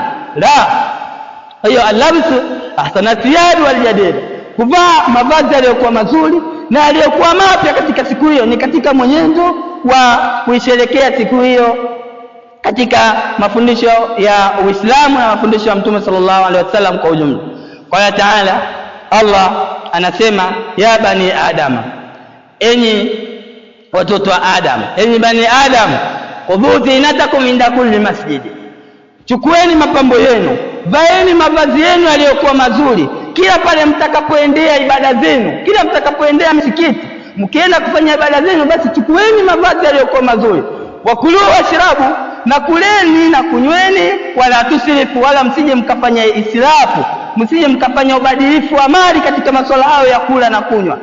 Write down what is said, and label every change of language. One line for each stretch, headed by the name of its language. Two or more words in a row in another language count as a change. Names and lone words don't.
Swahili: La, hiyo
Arabic: البس أحسن الثياب والجديد,
Swahili: kuvaa mavazi yaliyokuwa mazuri na yaliyokuwa mapya katika siku hiyo, ni katika mwenendo wa kuisherehekea siku hiyo katika mafundisho ya Uislamu na mafundisho ya Mtume
Arabic: صلى الله عليه وسلم
Swahili: kwa ujumla. Kwa Taala Allah anasema,
Arabic: يا بني آدم,
Swahili: enyi watoto wa Adam, enyi
Arabic: بني آدم, خذوا زينتكم عند كل مسجد,
Swahili: chukueni mapambo yenu, vaeni mavazi yenu yaliyokuwa mazuri kila pale mtakapoendea ibada zenu, kila mtakapoendea msikiti, mkienda kufanya ibada zenu, basi chukueni mavazi yaliyokuwa mazuri.
Arabic: وكلوا واشربوا,
Swahili: na kuleni na kunyweni,
Arabic: ولا تسرفوا,
Swahili: wala msije mkafanya israfu, msije mkafanya ubadilifu wa mali katika masuala hayo ya kula na kunywa.